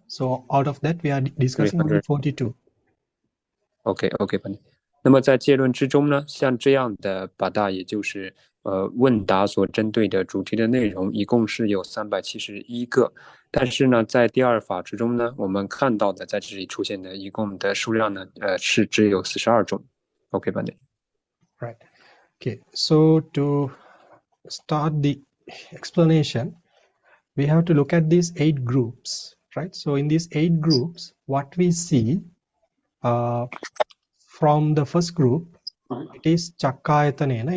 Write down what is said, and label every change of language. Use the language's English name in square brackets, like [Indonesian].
[English] So out of that we are discussing only 42. Okay, Pandey. [Chinese] 那么在结论之中呢，像这样的巴达，也就是问答所针对的主题的内容，一共是有371个。但是呢，在第二法之中呢，我们看到的在这里出现的一共的数量呢，是只有42种。 [English] Okay, Pandey. Right. Okay. So to start the explanation, we have to look at these 8 groups, right? So in these 8 groups, what we see from the first group, it is Chakkayatanena.